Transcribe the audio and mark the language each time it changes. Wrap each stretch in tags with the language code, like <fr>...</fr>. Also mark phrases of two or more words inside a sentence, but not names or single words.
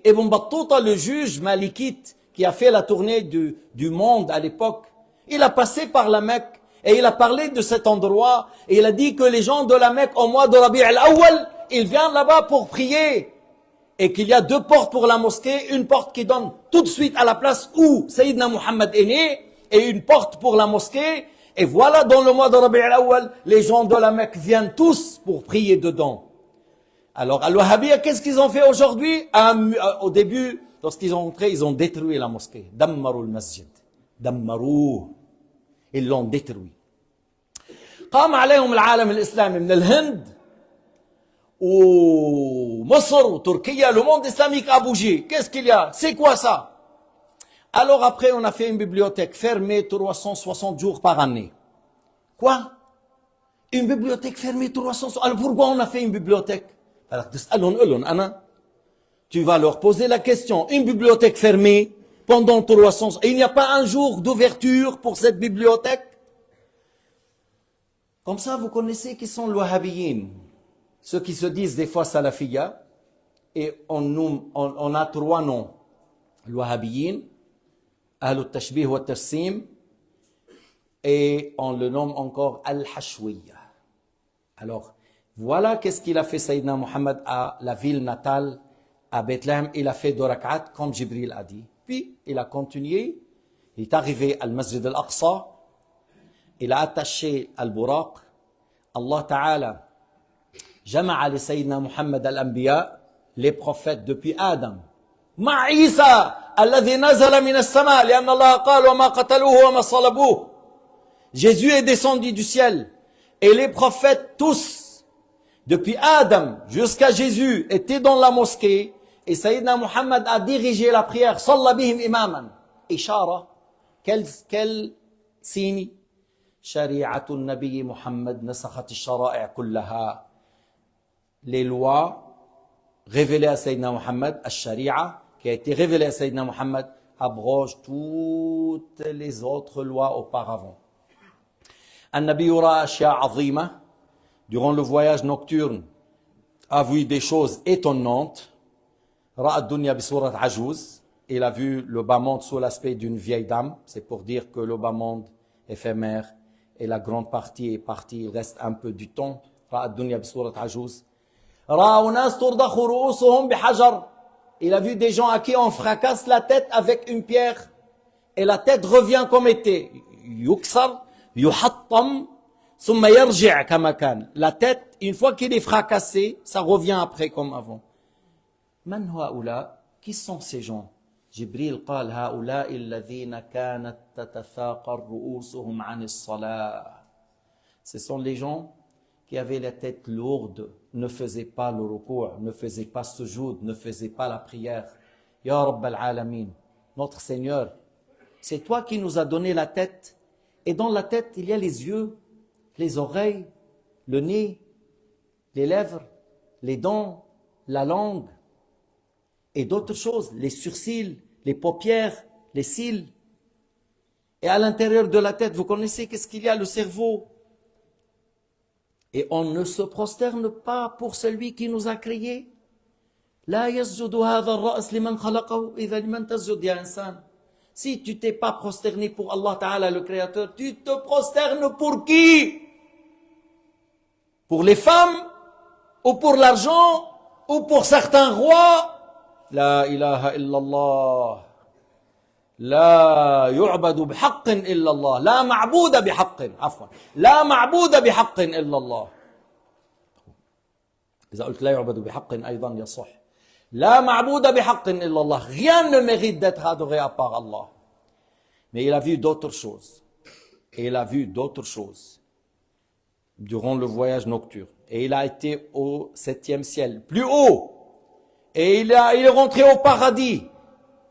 <fr>Ibn Battuta, le juge malikite, qui a fait la tournée du monde à l'époque, il a passé par la Mecque et il a parlé de cet endroit et il a dit que les gens de la Mecque au mois de Rabi' al-Awwal, ils viennent là-bas pour prier et qu'il y a deux portes pour la mosquée, une porte qui donne tout de suite à la place où Sayyidina Muhammad est né et une porte pour la mosquée. Et voilà, dans le mois de Rabi' al-Awwal, les gens de la Mecque viennent tous pour prier dedans. Alors, Al-Wahhabiyya, qu'est-ce qu'ils ont fait aujourd'hui? Au début, lorsqu'ils ont entré, ils ont détruit la mosquée.</fr> <ar>دمروا المسجد. دمروا.</ar> <fr>Ils l'ont détruit.</fr> <ar>قام عليهم العالم الإسلامي من الهند ومصر وتركيا.</ar> <fr>Le monde islamique a bougé. Qu'est-ce qu'il y a? C'est quoi ça? Alors après, on a fait une bibliothèque fermée 360 jours par année. Quoi? Une bibliothèque fermée 360. Alors pourquoi on a fait une bibliothèque? Alors, tu vas leur poser la question. Une bibliothèque fermée pendant 300 ans. Il n'y a pas un jour d'ouverture pour cette bibliothèque? Comme ça, vous connaissez qui sont les Wahhabiyyin. Ceux qui se disent des fois Salafiyya. Et on a trois noms. Les Wahhabiyyin,</fr> <ar>أهل التشبيه والترسيم,</ar> <fr>et on le nomme encore Al-Hashwiyya. Alors, voilà qu'est-ce qu'il a fait Sayyidina Muhammad à la ville natale, à Bethléem. Il a fait 2 rak'at, comme Jibril a dit. Puis, il a continué. Il est arrivé à Masjid al-Aqsa. Il a attaché</fr> <ar>البراق. الله تعالى جمع لسيدنا محمد الأنبياء,</ar> <fr>les prophètes depuis Adam.</fr> <ar>مع عيسى الذي نزل من السماء لأن الله قال وما قتلوه وما صلبوه.</ar> <fr>Jésus est descendu du ciel. Et les prophètes tous, depuis Adam jusqu'à Jésus, étaient dans la mosquée. Et Sayyidina Muhammad a dirigé la prière.</fr> <ar>صلى بهم إماما. إشارة.</ar> <fr>Quel signe?</fr> <ar>شريعة نبي محمد نسخت الشرائع كلها.</ar> <fr>Les lois révélées à Sayyidina Muhammad, al-shari'a, qui a été révélée à Sayyidina Muhammad, abroge toutes les autres lois auparavant.</fr> <ar>النبي رأى أشياء عظيمة.</ar> <fr>Durant le voyage nocturne, a vu des choses étonnantes.</fr> <ar>رأى الدنيا بصورة عجوز.</ar> <fr>Il a vu le bas monde sous l'aspect d'une vieille dame. C'est pour dire que le bas monde éphémère et la grande partie est partie. Il reste un peu du temps.</fr> <ar>رأى الدنيا بصورة عجوز. رأى أناس ترضخ رؤوسهم بحجر.</ar> <fr>Il a vu des gens à qui on fracasse la tête avec une pierre. Et la tête revient comme était.</fr> <ar>يكسر، يحطم.</ar> <fr>La tête, une fois qu'il est fracassé, ça revient après comme avant.</fr> <ar>من هؤلاء,</ar> <fr>qui sont ces gens?</fr> <ar>Jibril قال هؤلاء الذين كانت تتثاقل رؤوسهم عن الصلاة.</ar> <fr>Ce sont les gens qui avaient la tête lourde, ne faisaient pas le ruku', ne faisaient pas sujoud, ne faisaient pas la prière.</fr> <ar>يا رب العالمين,</ar> <fr>notre Seigneur, c'est toi qui nous as donné la tête. Et dans la tête, il y a les yeux, les oreilles, le nez, les lèvres, les dents, la langue et d'autres choses, les sourcils, les paupières, les cils. Et à l'intérieur de la tête, vous connaissez qu'est-ce qu'il y a, le cerveau. Et on ne se prosterne pas pour celui qui nous a créés.</fr> <ar>لا يسجد هذا الرأس لمن خلقه إذا لمن تسجد يا إنسان.</ar> <fr>Si tu t'es pas prosterné pour Allah Ta'ala, le Créateur, tu te prosternes pour qui? Pour les femmes, ou pour l'argent, ou pour certains rois?</fr> <ar>لا إله إلا الله. لا يعبد بحق إلا الله. لا معبود بحق. عفوا. لا معبود بحق إلا الله. إذا قلت لا يعبد بحق أيضا يصح. لا معبود بحق إلا الله.</ar> <fr>Rien ne mérite d'être adoré à part Allah. Mais il a vu d'autres choses. Et il a vu d'autres choses durant le voyage nocturne. Et il a été au 7e ciel, plus haut. Et il est rentré au paradis.</fr>